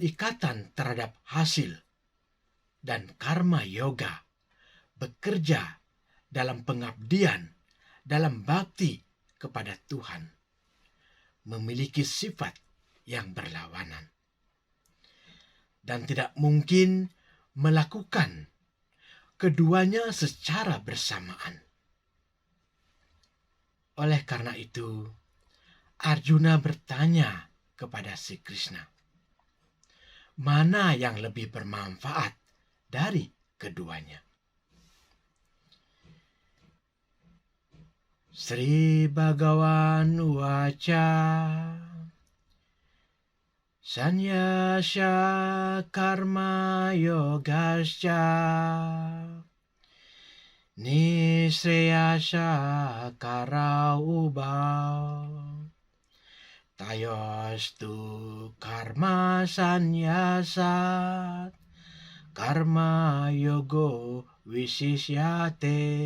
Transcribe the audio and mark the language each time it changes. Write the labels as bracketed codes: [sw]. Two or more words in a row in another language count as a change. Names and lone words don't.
[id] ikatan terhadap hasil, dan karma yoga, bekerja dalam pengabdian, dalam bakti kepada Tuhan, memiliki sifat yang berlawanan dan tidak mungkin melakukan keduanya secara bersamaan. Oleh karena itu, Arjuna bertanya kepada Sri Krishna, mana yang lebih bermanfaat dari keduanya? [sa] श्री भगवान् उवाच, संन्यासः कर्म योगश्च, निःश्रेयस कर उभौ, तयोस्तु कर्म संन्यासात्, कर्म योगो विशिष्यते.